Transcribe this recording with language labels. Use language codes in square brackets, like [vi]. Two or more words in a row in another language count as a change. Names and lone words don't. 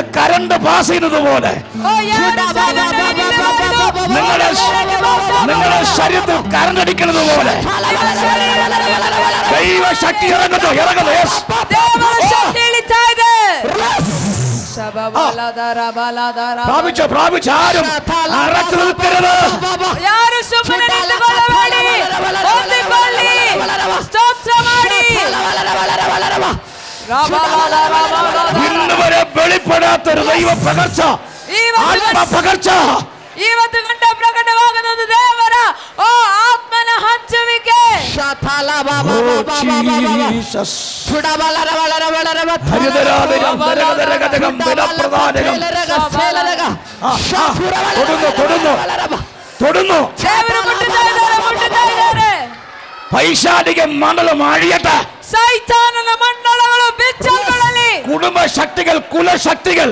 [en] current pass [ml] ചെയ്യുന്നത് പോലെ നിങ്ങളുടെ ശരീരത്തിൽ കരണ്ട് അടിക്കുന്നത് പോലെ ദൈവശക്തി ഇറങ്ങുന്നു, ഇറങ്ങുന്നു. പ്രാപിച്ചോ, പ്രാപിച്ചോ. ആരും അറച്ചു നിൽക്കരുത്. [kn] ಯಾರು ಸುಮ್ಮನೆ ನಿಂತುಕೊಳ್ಳಬೇಡಿ, ಹೊಂದಿಕೊಳ್ಳಿ, ಸ್ತೋತ್ರ ಮಾಡಿ. [ml] ഇന്ന് വരെ വെളിപ്പെടാത്തൊരു ദൈവ പകർച്ച, ആത്മ പകർച്ച [kn] ಇವತ್ತು ಗಂಡ ಪ್ರಕಟವಾಗದ ದೇವರ ಆತ್ಮನ ಹಂಚುವಿಕೆ. [ml] തൊടുന്നു. [kn] ದೇವರು ಮುಟ್ಟುತ್ತಾ ಇದ್ದಾರೆ. [ml] പൈശാചിക മണ്ഡലം അഴിയട്ടെ. [kn] ಸೈತಾನನ ಮಂಡಲಗಳು ಬಿಚ್ಚಲ್ಪಡಲಿ. [ml] കുടുംബ ശക്തികൾ, കുലശക്തികൾ,